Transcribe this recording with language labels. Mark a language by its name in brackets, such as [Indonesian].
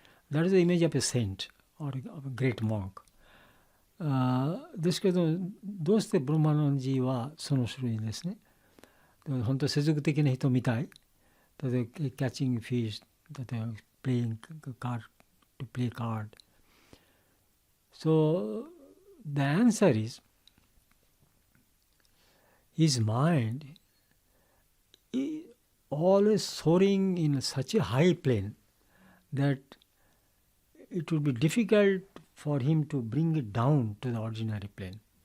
[English] That is the image of a saint or of a great monk. [Japanese] ですけど、どうしてブラマナンジーはその種類ですね。本当に世俗的な人みたい。例えば、キャッチングフィッシュ、例えば、 [English] playing card, to play card. So, the answer is, his mind is always soaring in such a high plane that it would be difficult for him to bring it down to the ordinary plane.